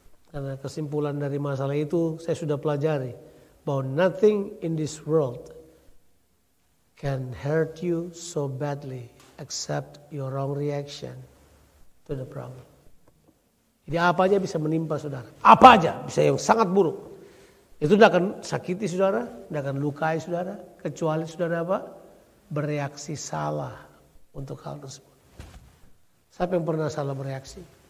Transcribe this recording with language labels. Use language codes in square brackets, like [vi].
[id] Karena kesimpulan dari masalah itu saya sudah pelajari. Bahwa [en] nothing in this world can hurt you so badly except your wrong reaction to the problem. [id] Jadi apa aja bisa menimpa saudara. Apa aja bisa yang sangat buruk. Itu tidak akan sakiti saudara, tidak akan lukai saudara. Kecuali saudara apa? Bereaksi salah untuk hal tersebut. Siapa yang pernah salah bereaksi?